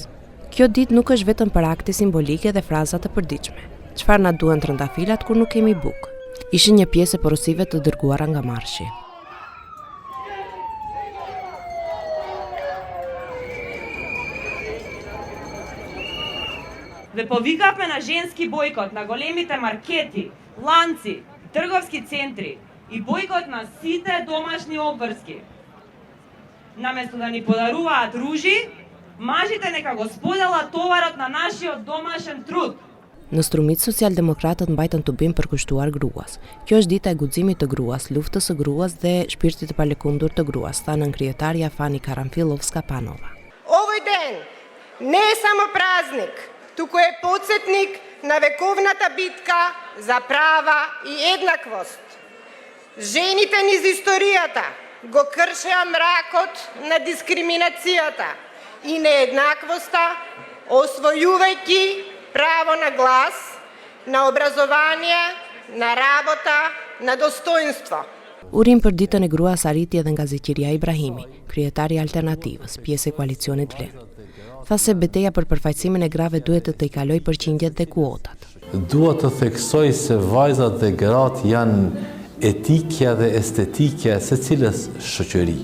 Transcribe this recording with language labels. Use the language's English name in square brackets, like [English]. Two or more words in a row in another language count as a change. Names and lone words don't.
[Albanian] Kjo ditë nuk është vetëm për akte simbolike dhe fraza të përditshme. Çfarë na duan trëndafilat kur nuk kemi bukë? Ishin një pjesë e porosive të dërguara nga marshi. [Macedonian] И повикавме на женски бојкот, на големите маркети, ланци, трговски центри и бојкот на сите домашни обврски. Наместо да ни подаруваат ружи, мажите нека го споделат товарот на нашиот домашен труд. [Albanian] Në Strumit socialdemokratët mbajtën tubim për kushtuar gruas. Kjo është dita e guximit të gruas, luftës së gruas dhe shpirtit të palëkundur të gruas, tha nënkrijetarja Fani Karamfilovska-Panova. [Macedonian] Овој ден не е само празник, туку е подсетник на вековната битка за права и еднаквост. Жените низ историјата го кршеа мракот на дискриминацијата и нееднаквоста, освојувајќи право на глас, на образование, на работа, на достоинство. [Albanian] Urim për ditën e gruas arriti edhe nga Zeqiria Ibrahimi, kryetari i Alternativës, pjesë e koalicionit Vlen. Tha se betejë për përfaqësimin e grave duhet të tejkaloj përqindjet dhe kuotat. Dua të theksoj se vajzat dhe gratë janë etikja dhe estetikja e secilës shoqëri.